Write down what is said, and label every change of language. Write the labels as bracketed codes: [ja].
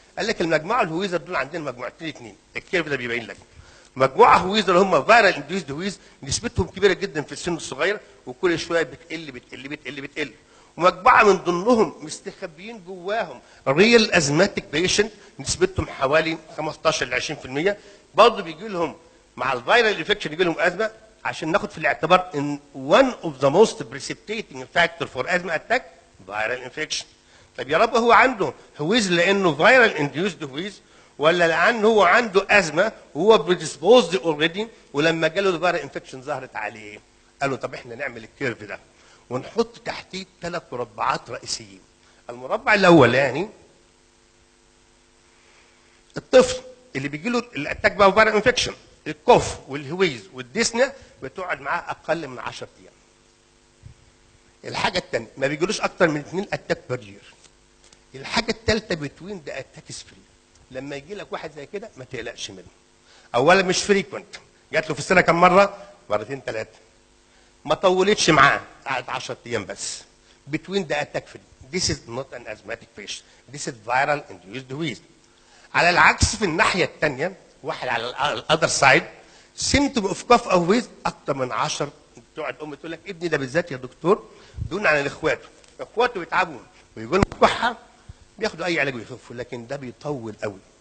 [ar] قال لك المجموعه الهويزر دول عندنا مجموعتين اثنين، الكيرف ده بيبين لك مجموعه هويزر هم فايرال انديوزد هويز نسبتهم كبيره جدا في السن الصغير وكل شويه بتقل بتقل بتقل بتقل، ومجموعه من ضمنهم مستخبيين جواهم ريال ازماتيك بيشنت نسبتهم حوالي 15 ل 20%، برضه بيجي لهم مع الفيرال انفكشن يجي لهم ازمه. عشان ناخد في الاعتبار ان [en] one of the most precipitating factor for asthma attack viral infection. [ar] طب يا رب هو عنده هويز لانه فيرال انديوزد هويز، ولا لانه هو عنده ازمه وهو بريدسبوزد اوريدي ولما جاله الفيرال انفكشن ظهرت عليه؟ قالوا طب احنا نعمل الكيرف ده ونحط تحتيه 3 مربعات رئيسيين. المربع الاولاني الطفل اللي بيجي له الاتاك بقى فيرال انفكشن، الكوف والهويز والديسنيا بتقعد معاه اقل من 10 ايام. الحاجه الثانيه ما بيجيلوش اكتر من 2 اتاك بير يير. الحاجه الثالثه بتوين ده اتاكس فري. لما يجي لك واحد زي كده ما تقلقش منه. اولا مش فريكونت، جات له في السنه كم مره؟ مرتين ثلاثه. ما طولتش معاه، قعد 10 ايام بس. بتوين ده اتاك فري. [en] This is not an asthmatic patient. This is viral induced wheeze. [ar] على العكس في الناحيه الثانيه واحد على الاذر سايد سيمتوم اوف كوف او ويز اكتر من 10. تقعد ام تقول لك ابني ده بالذات يا دكتور دون عن اخواته، اخواته بيتعبوا ويقول لهم كحه بياخدوا اي علاج ويخفوا، لكن ده بيطول قوي.